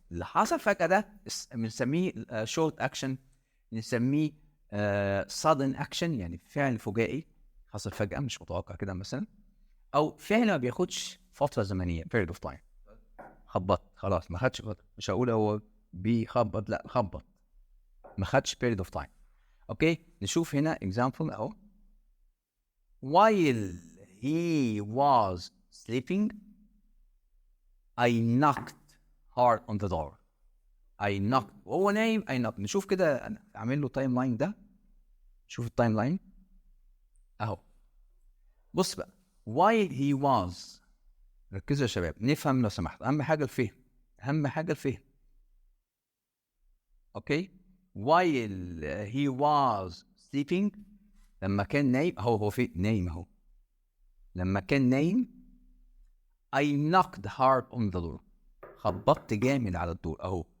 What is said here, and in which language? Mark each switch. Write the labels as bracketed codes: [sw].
[ar] اللي حصل فجأة ده بنسميه short action، نسميه sudden action يعني فعل فجائي حصل فجأة مش متوقع كده مثلا، أو فعل ما بياخدش فترة زمنية period of time. خبط خلاص ما خدش فترة، مش هقول هو بيخبط لا خبط ما خدش period of time. أوكي نشوف هنا example أهو. [en] While he was sleeping I knocked hard on the door. I knocked [ar] وهو نايم [en] I knocked. [ar] نشوف كده اعمل له تايم لاين ده. شوف التايم لاين اهو. بص بقى while he was، ركزوا يا شباب نفهم لو سمحت، اهم حاجه الفهم، اهم حاجه الفهم. اوكي [en] while he was sleeping [ar] لما كان نايم هو في نايم اهو، لما كان نايم [en] I knocked hard on the door [ar] خبطت جامد على الدور اهو.